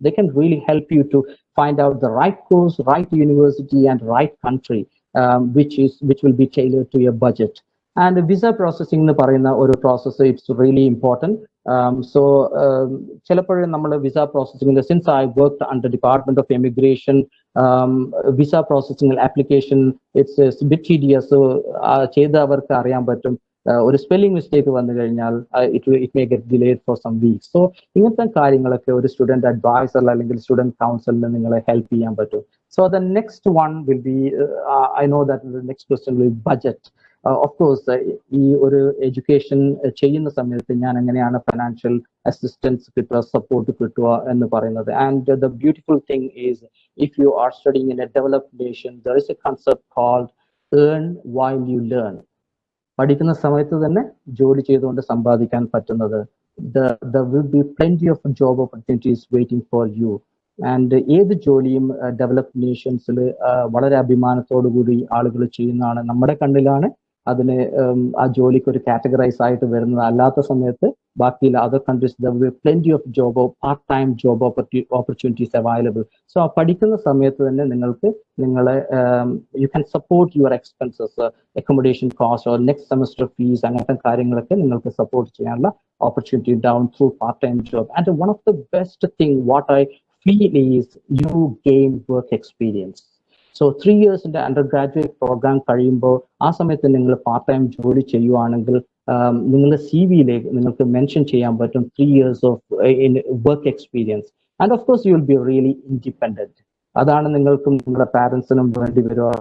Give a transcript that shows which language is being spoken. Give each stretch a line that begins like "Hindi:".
English: They can really help you to find out the right course, right university, and right country, which will be tailored to your budget. And visa processing
Malayalam: എന്ന് പറയുന്ന ഒരു process
English: It's really important. So
Malayalam: ചിലപ്പോഴും നമ്മൾ
English: Visa processing, since I worked under department of immigration, visa processing application it's bit tedious.
Malayalam: So ചെയ്തവർക്ക് അറിയാൻ പറ്റും ഒരു spelling mistake വന്നു കഴിഞ്ഞാൽ
English: It may get delayed for some weeks.
Malayalam: So ഇങ്ങനത്തെ കാര്യങ്ങളൊക്കെ ഒരു സ്റ്റുഡന്റ് അഡ്വൈസർ അല്ലെങ്കിൽ സ്റ്റുഡന്റ് കൗൺസിലിന് നിങ്ങളെ ഹെൽപ്പ് ചെയ്യാൻ പറ്റും.
English: So the next one will be, I know that the next question will budget.
Malayalam: Of course ഈ ഒരു എഡ്യൂക്കേഷൻ ചെയ്യുന്ന സമയത്ത് ഞാൻ എങ്ങനെയാണ് ഫിനാൻഷ്യൽ അസിസ്റ്റൻസ് കിട്ടുക, സപ്പോർട്ട് കിട്ടുക എന്ന് പറയുന്നത്.
English: And the beautiful thing is if you are studying in a developed nation there is a concept called earn while you learn.
Malayalam: പഠിക്കുന്ന സമയത്ത് തന്നെ ജോലി ചെയ്തുകൊണ്ട് സമ്പാദിക്കാൻ പറ്റുന്നത്.
English: There will be plenty of job opportunities waiting for you.
Malayalam: And ഏത് ജോലിയും developed നേഷൻസിൽ വളരെ അഭിമാനത്തോടു കൂടി ആളുകൾ ചെയ്യുന്നതാണ്. നമ്മുടെ കണ്ണിലാണ് അതിന് ആ ജോലിക്ക് ഒരു കാറ്റഗറൈസ് ആയിട്ട് വരുന്നത്. അല്ലാത്ത സമയത്ത് ബാക്കിയുള്ള
English: Other countries there will be plenty of job or part-time job opportunities available.
Malayalam: So ആ പഠിക്കുന്ന സമയത്ത് തന്നെ നിങ്ങൾക്ക് നിങ്ങളെ
English: you can support your expenses, accommodation cost or next semester fees,
Malayalam: അങ്ങനത്തെ കാര്യങ്ങളൊക്കെ നിങ്ങൾക്ക് സപ്പോർട്ട് ചെയ്യാനുള്ള
English: opportunity down through part-time job. And one of the best thing what I feel is you gain work experience. So 3 years in the undergraduate program
Malayalam: കഴിയുമ്പോൾ ആ സമയത്ത് നിങ്ങൾ part time ജോലി ചെയ്യുവാണെങ്കിൽ നിങ്ങളുടെ CV-യിലേക്ക് നിങ്ങൾക്ക് മെൻഷൻ ചെയ്യാൻ പറ്റും 3 years of work experience.
English: And of course you will be really independent.
Malayalam: അതാണ് നിങ്ങൾക്കും നിങ്ങളുടെ പാരൻസിനും വേണ്ടി വരിക.